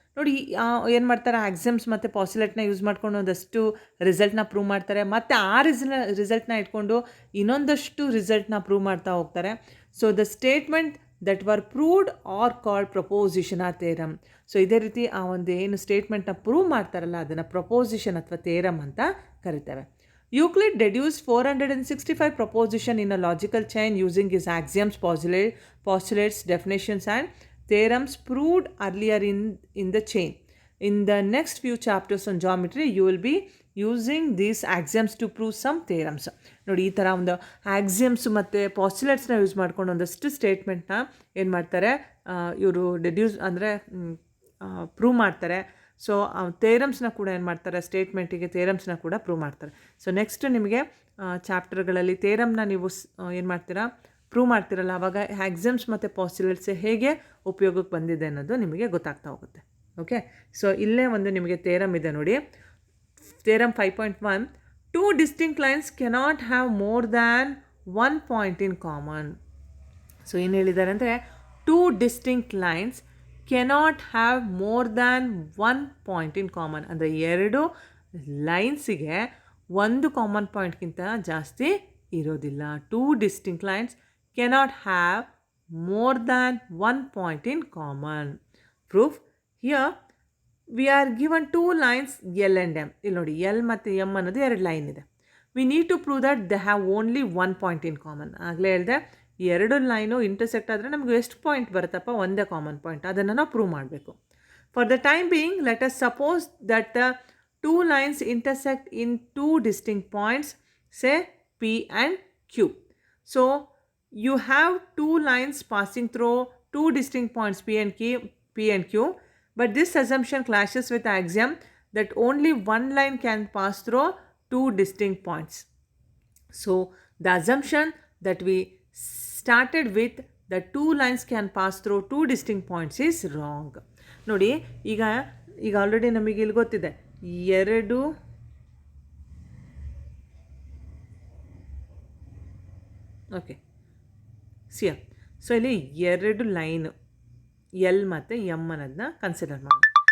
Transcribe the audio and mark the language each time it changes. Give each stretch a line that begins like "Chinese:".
Kannada: ನೋಡಿ ಏನು ಮಾಡ್ತಾರೆ, ಆಕ್ಸಿಯಮ್ಸ್ ಮತ್ತು ಪಾಸ್ಟುಲೇಟ್ನ ಯೂಸ್ ಮಾಡ್ಕೊಂಡು ಒಂದಷ್ಟು ರಿಸಲ್ಟ್ನ ಪ್ರೂವ್ ಮಾಡ್ತಾರೆ, ಮತ್ತು ಆ ರಿಸಲ್ಟ್ನ ಇಟ್ಕೊಂಡು ಇನ್ನೊಂದಷ್ಟು ರಿಸಲ್ಟ್ನ ಪ್ರೂವ್ ಮಾಡ್ತಾ ಹೋಗ್ತಾರೆ.
English: So the statement that were proved are called proposition or theorem.
Kannada: So ಇದೇ ರೀತಿ ಆ ಒಂದು ಏನು ಸ್ಟೇಟ್ಮೆಂಟ್ನ ಪ್ರೂವ್ ಮಾಡ್ತಾರಲ್ಲ ಅದನ್ನು ಪ್ರಪೋಸಿಷನ್ ಅಥವಾ ಥೇರಮ್ ಅಂತ ಕರಿತೇವೆ.
English: Euclid deduced 465 propositions in a logical chain using his axioms, postulates, definitions and theorems proved earlier in the chain. In the next few chapters on geometry, you will be using these axioms to prove some theorems.
Kannada: ನೋಡಿ, ಈ ಥರ ಒಂದು axioms ಮತ್ತು ಪಾಸ್ಟುಲೇಟ್ಸ್ನ use ಮಾಡ್ಕೊಂಡು ಒಂದಷ್ಟು ಸ್ಟೇಟ್ಮೆಂಟ್ನ ಏನು ಮಾಡ್ತಾರೆ, ಇವರು ಡೆಡ್ಯೂಸ್ ಅಂದರೆ ಪ್ರೂವ್ ಮಾಡ್ತಾರೆ. ಸೊ ಥೇರಮ್ಸ್ನ ಕೂಡ ಏನು ಮಾಡ್ತಾರೆ, ಸ್ಟೇಟ್ಮೆಂಟಿಗೆ ಥೇರಮ್ಸ್ನ ಕೂಡ ಪ್ರೂವ್ ಮಾಡ್ತಾರೆ. ಸೊ ನೆಕ್ಸ್ಟ್ ನಿಮಗೆ ಚಾಪ್ಟರ್ಗಳಲ್ಲಿ ಥೇರಮ್ನ ನೀವು ಏನು ಮಾಡ್ತೀರಾ, ಪ್ರೂವ್ ಮಾಡ್ತಿರಲ್ಲ, ಆವಾಗ ಆಕ್ಸಿಯಮ್ಸ್ ಮತ್ತು ಪಾಸ್ಟುಲೇಟ್ಸ್ ಹೇಗೆ ಉಪಯೋಗಕ್ಕೆ ಬಂದಿದೆ ಅನ್ನೋದು ನಿಮಗೆ ಗೊತ್ತಾಗ್ತಾ ಹೋಗುತ್ತೆ. ಓಕೆ, ಸೊ ಇಲ್ಲೇ ಒಂದು ನಿಮಗೆ ಥೇರಮ್ ಇದೆ ನೋಡಿ, theorem 5.1.
English: 2 distinct lines cannot have more than one point in common.
Kannada: So ಏನು ಹೇಳಿದ್ದಾರೆ ಅಂದರೆ,
English: 2 distinct lines cannot have more than one point in common.
Kannada: ಅಂದರೆ ಎರಡು ಲೈನ್ಸಿಗೆ ಒಂದು ಕಾಮನ್ ಪಾಯಿಂಟ್ಗಿಂತ ಜಾಸ್ತಿ ಇರೋದಿಲ್ಲ.
English: Two distinct lines cannot have more than one point in common. Proof: here we are given two lines L and M.
Kannada: ಇಲ್ಲಿ ನೋಡಿ L ಮತ್ತು M ಅನ್ನೋದು ಎರಡು ಲೈನ್ ಇದೆ.
English: We need to prove that they have only one point in common.
Kannada: ಆಗಲೇ ಹೇಳಿದೆ ಎರಡು line intersect ಆದರೆ ನಮಗೆ ಎಷ್ಟು ಪಾಯಿಂಟ್ ಬರುತ್ತಪ್ಪ, ಒಂದೇ ಕಾಮನ್ ಪಾಯಿಂಟ್, ಅದನ್ನು ನಾವು ಪ್ರೂವ್ ಮಾಡಬೇಕು.
English: For the time being, let us suppose that the two lines intersect in two distinct points, say P and Q. So you have two lines passing through two distinct points P and Q, but this assumption clashes with the axiom that only one line can pass through two distinct points. So the assumption that we started with, that two lines can pass through two distinct points, is wrong.
Kannada: ನೋಡಿ ಈಗ already ನಮಗೆ ಇಲ್ಲಿ ಗೊತ್ತಿದೆ ಎರಡು okay ಸಿಯಾ. So ಇಲ್ಲಿ ಎರಡು line L ಮತ್ತು M ಅನ್ನೋದನ್ನ ಕನ್ಸಿಡರ್ ಮಾಡೋಣ.